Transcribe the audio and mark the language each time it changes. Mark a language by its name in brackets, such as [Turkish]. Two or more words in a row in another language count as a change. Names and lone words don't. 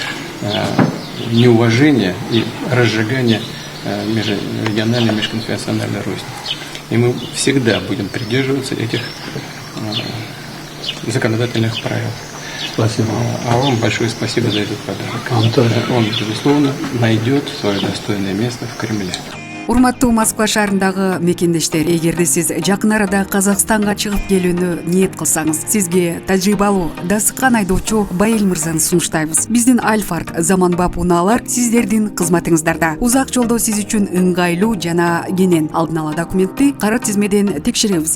[Russian] Неуважение и разжигание межрегиональной, межконфессиональной розни. И мы всегда будем придерживаться этих законодательных правил. Спасибо. А вам большое спасибо за этот подарок. Он, безусловно, найдет свое достойное место в Кремле. [Kyrgyz] Урматтуу Москва шаарындагы мекендештер, эгерде сиз жакын арада Казакстанга чыгып келүүнү ниет кылсаңыз, сизге тажрыйбалуу дасыккан айдоочу Байыл мырзаны сунуштайбыз. Биздин Альфард заманбап унаалар сиздердин кызматыңыздарда. Узак жолдо сиз үчүн ыңгайлуу жана кенен алдын ала документти кара тизмеден текшеребиз.